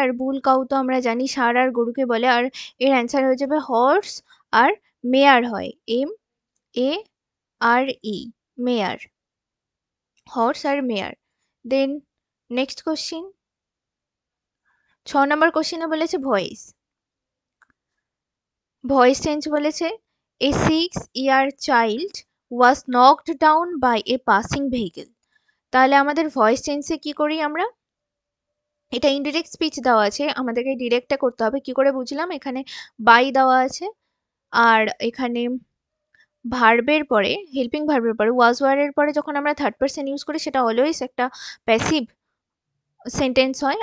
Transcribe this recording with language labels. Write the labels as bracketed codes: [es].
[bn] আর বুল cow তো আমরা জানি ষাঁড় আর গরুকে বলে। আর এর অ্যান্সার হয়ে যাবে হর্স আর মেয়ার হয়, MARE, মেয়ার, হর্স আর মেয়ার। দেন নেক্সট কোশ্চিন, 6 নম্বর কোশ্চিনে বলেছে ভয়েস। ভয়েস চেঞ্জ বলেছে, [en] A 6-year child was knocked down by a passing vehicle। [bn] তাহলে আমাদের ভয়েস চেঞ্জে কি করি আমরা? এটা ইনডিরেক্ট স্পিচ দেওয়া আছে, আমাদেরকে ডিরেক্টটা করতে হবে। কি করে বুঝলাম? এখানে বাই দেওয়া আছে, আর এখানে ভার্বের পরে, হেল্পিং ভার্বের পরে ওয়াজ ওয়ারের পরে যখন আমরা থার্ড পারসন ইউজ করি সেটা অলওয়েজ একটা প্যাসিভ সেন্টেন্স হয়।